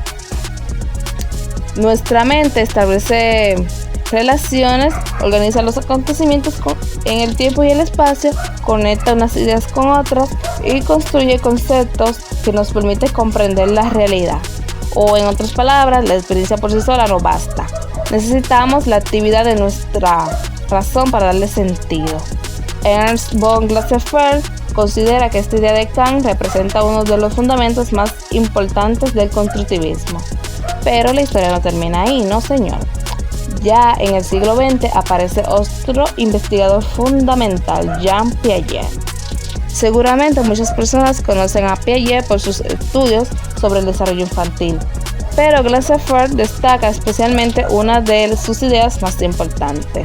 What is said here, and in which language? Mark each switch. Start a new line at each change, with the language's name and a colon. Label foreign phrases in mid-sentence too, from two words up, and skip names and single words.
Spanish: Nuestra mente establece relaciones, organiza los acontecimientos en el tiempo y el espacio, conecta unas ideas con otras y construye conceptos que nos permiten comprender la realidad. O en otras palabras, la experiencia por sí sola no basta. Necesitamos la actividad de nuestra razón para darle sentido. Ernst von Glaserfeld considera que esta idea de Kant representa uno de los fundamentos más importantes del constructivismo. Pero la historia no termina ahí, no señor. Ya en el siglo XX aparece otro investigador fundamental, Jean Piaget. Seguramente muchas personas conocen a Piaget por sus estudios sobre el desarrollo infantil, pero Glaserfeld destaca especialmente una de sus ideas más importantes.